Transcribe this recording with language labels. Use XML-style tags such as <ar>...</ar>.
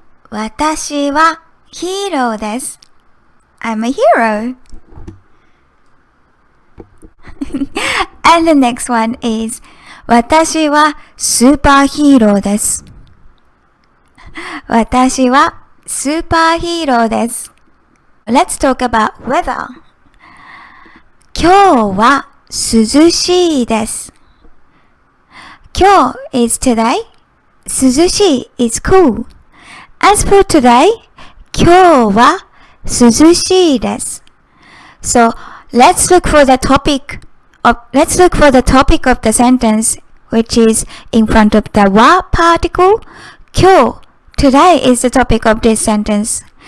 <ja>私はヒーローです。</ja> <en>I'm a hero. And the next one is</en> <ja>私はスーパーヒーローです。私はスーパーヒーローです。</ja> <en>Let's talk about weather.</en> <ja>今日は涼しいです。今日</ja> <en>is today. 涼しい is cool. As for today,</en> <ja>今日は涼しいです。</ja> <en>So, let's look for the topic of the sentence, which is in front of the は particle. 今日 today is the topic of this sentence.</en>